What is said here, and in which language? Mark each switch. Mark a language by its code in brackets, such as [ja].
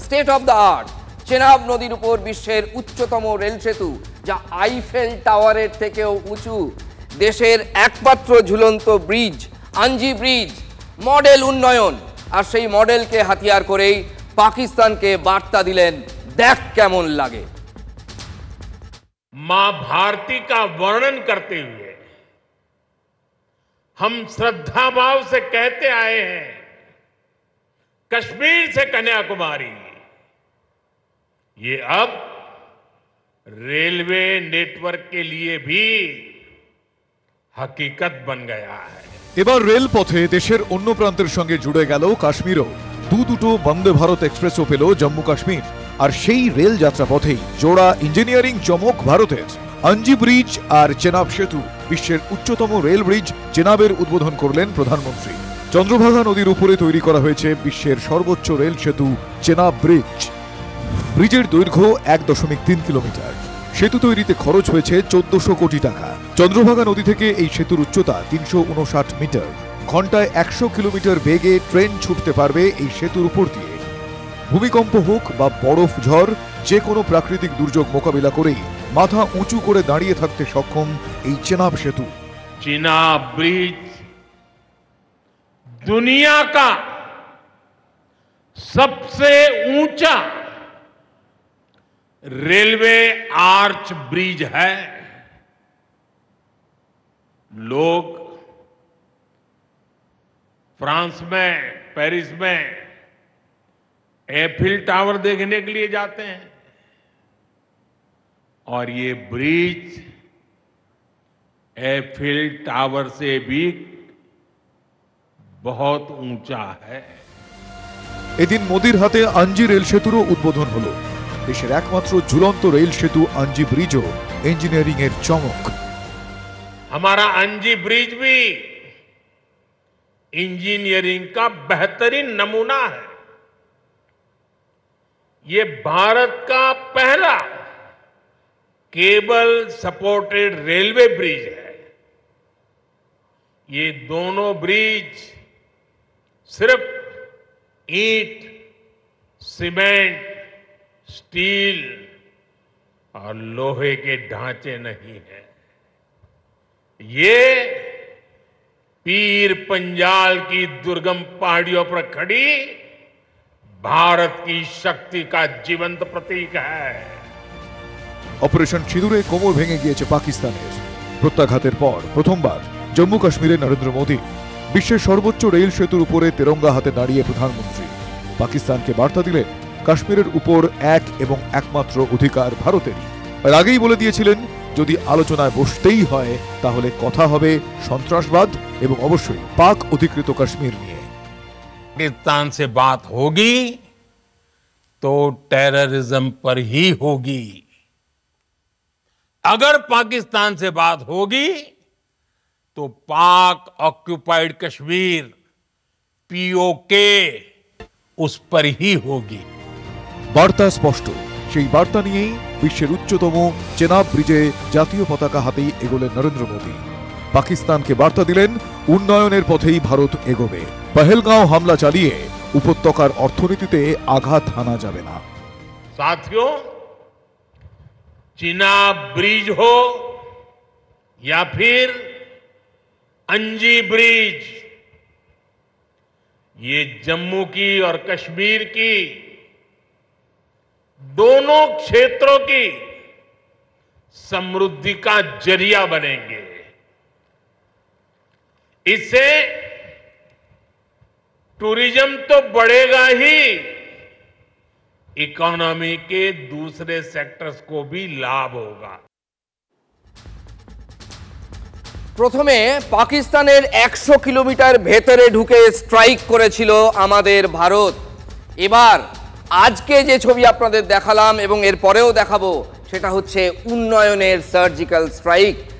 [bn] State of the art, Chenab নদীর উপর বিশ্বের উচ্চতম রেল সেতু, যা আইফেল টাওয়ারের থেকেও উঁচু। দেশের একমাত্র ঝুলন্ত ব্রিজ আঞ্জি ব্রিজ, মডেল উন্নয়ন। আর সেই মডেলকে হাতিয়ার করেই পাকিস্তানকে बार्ता दिलेन, देख केमन लागे। [hi] मां भारती का वर्णन करते हुए हम श्रद्धा भाव से कहते आए हैं, कश्मीर से कन्याकुमारी, ये अब रेलवे नेटवर्क के लिए भी हकीकत बन गया है। [bn] এবার রেলপথে দেশের অন্য প্রান্তের সঙ্গে জুড়ে গেল কাশ্মীরও। দুটো বন্দে ভারত এক্সপ্রেসও পেল জম্মু কাশ্মীর। আর সেই রেল যাত্রাপথেই জোড়া ইঞ্জিনিয়ারিং চমক ভারতের। আঞ্জি ব্রিজ আর চেনাব সেতু, বিশ্বের উচ্চতম রেল ব্রিজ চেনাবের উদ্বোধন করলেন প্রধানমন্ত্রী। চন্দ্রভাগা নদীর উপরে তৈরি করা হয়েছে বিশ্বের সর্বোচ্চ রেল সেতু চেনাব ব্রিজ। ব্রিজের দৈর্ঘ্য 1.3 কিলোমিটার। সেতু তৈরিতে খরচ হয়েছে 1400 কোটি টাকা। চন্দ্রভাগা নদী থেকে এই সেতুর উচ্চতা 359 মিটার। ঘন্টায় 100 কিলোমিটার বেগে ট্রেন ছুটতে পারবে এই সেতুর উপর দিয়ে। ভূমিকম্প হোক বা বরফ ঝড়, যে কোনো প্রাকৃতিক দুর্যোগ মোকাবিলা করেই মাথা উঁচু করে দাঁড়িয়ে থাকতে সক্ষম এই চেনাব সেতু। [hi] चिनाब ब्रिज दुनिया का सबसे ऊंचा रेलवे आर्च ब्रिज है। लोग फ्रांस में, पेरिस में एफिल टावर देखने के लिए जाते हैं और ये ब्रिज एफिल टावर से भी बहुत ऊंचा है। [bn] এদিন মোদির হাতে আঞ্জি রেল সেতুরও উদ্বোধন হলো। দেশের একমাত্র ঝুলন্ত রেল সেতু আঞ্জি ব্রিজও ইঞ্জিনিয়ারিং এর চমক। [hi] हमारा अंजी ब्रिज भी इंजीनियरिंग का बेहतरीन नमूना है। ये भारत का पहला केबल सपोर्टेड रेलवे ब्रिज है। ये दोनों ब्रिज सिर्फ ईंट, सीमेंट, स्टील और लोहे के ढांचे नहीं है। ये पीर पंजाल की दुर्गम पहाड़ियों पर खड़ी भारत की शक्ति का जीवंत प्रतीक है। [bn] অপারেশন সিঁদুরে কোমর ভেঙে গিয়েছে পাকিস্তানের। প্রত্যাঘাতের পর প্রথমবার জম্মু কাশ্মীরে নরেন্দ্র মোদী। বিশ্বের সর্বোচ্চ রেল সেতুর উপরে তেরঙ্গা হাতে দাঁড়িয়ে প্রধানমন্ত্রী পাকিস্তানকে বার্তা দিলেন, কাশ্মীরের উপর এক এবং একমাত্র অধিকার ভারতেরই। আর আগেই বলে দিয়েছিলেন, যদি আলোচনায় বসতেই হয় তাহলে কথা হবে সন্ত্রাসবাদ এবং অবশ্যই পাক অধিকৃত কাশ্মীর নিয়ে। [hi] पाकिस्तान से बात होगी तो टेररिज्म पर ही होगी। अगर पाकिस्तान से बात होगी तो पाक ऑक्युपाइड कश्मीर पीओके उस पर ही होगी। [bn] বার্তা স্পষ্ট। সেই বার্তা নিয়েই বিশ্বের উচ্চতম চেনাব ব্রিজে জাতীয় পতাকা হাতেই এগোলেন নরেন্দ্র মোদী। পাকিস্তানকে বার্তা দিলেন, উন্নয়নের পথেই ভারত এগোবে। পহেলগাঁও হামলা চালিয়ে উপত্যকার অর্থনীতিতে আঘাত হানা যাবে না। [hi] साथियों, चिनाब ब्रिज हो या फिर अंजी ब्रिज, ये जम्मू की और कश्मीर की दोनों क्षेत्रों की समृद्धि का जरिया बनेंगे। इससे टूरिज्म तो बढ़ेगा ही, इकोनॉमी के दूसरे सेक्टर्स को भी लाभ होगा। [bn] প্রথমে পাকিস্তানের 100 কিলোমিটার ভেতরে ঢুকে স্ট্রাইক করেছিল আমাদের ভারত। এবার আজকে যে ছবি আপনাদের দেখালাম এবং এর পরেও দেখাবো, সেটা হচ্ছে উন্নয়নের সার্জিক্যাল স্ট্রাইক।